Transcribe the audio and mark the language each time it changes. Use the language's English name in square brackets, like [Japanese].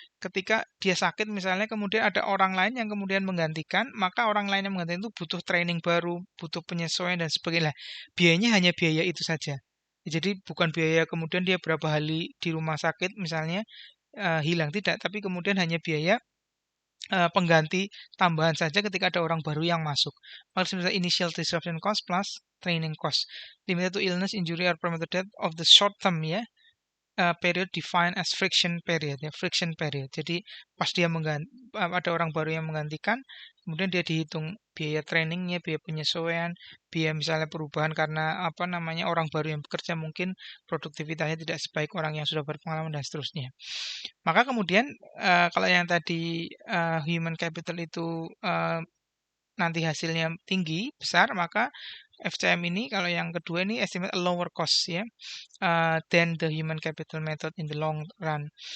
[Indonesian] Ketika dia sakit misalnya kemudian ada orang lain yang kemudian menggantikan, maka orang lain yang menggantikan itu butuh training baru, butuh penyesuaian dan sebagainya. Biayanya hanya biaya itu saja. Jadi bukan biaya kemudian dia berapa hari di rumah sakit misalnya hilang, tidak, tapi kemudian hanya biaya pengganti tambahan saja ketika ada orang baru yang masuk. Maksudnya [English] initial disruption cost plus training cost. Limited to illness, injury, or premature death of the short term ya. Period defined as friction period ya, friction period. [Indonesian] Jadi pas dia ada orang baru yang menggantikan, kemudian dia dihitung biaya trainingnya, biaya penyesuaian, biaya misalnya perubahan karena apa namanya orang baru yang bekerja mungkin produktivitasnya tidak sebaik orang yang sudah berpengalaman dan seterusnya. Maka kemudian kalau yang tadi human capital itu nanti hasilnya tinggi, besar, maka FCM ini kalau yang kedua ini [English] estimate a lower cost [Indonesian] ya [English] than the human capital method in the long run.